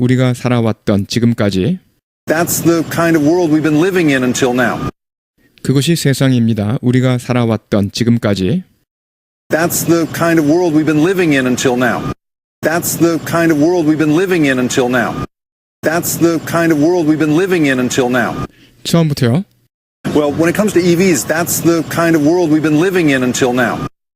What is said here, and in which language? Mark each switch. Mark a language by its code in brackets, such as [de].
[ko] 우리가 살아왔던 지금까지 [en] that's the kind of world we've been living in until now. [ko] 그것이 세상입니다. 우리가 살아왔던 지금까지 [en] That's the kind of world we've been living in until now. That's the kind of world we've been living in until now. That's the kind of world we've been living in until now. [ko] 처음부터요. [en] Well, when it comes to EVs, that's the kind of world we've been living in until now.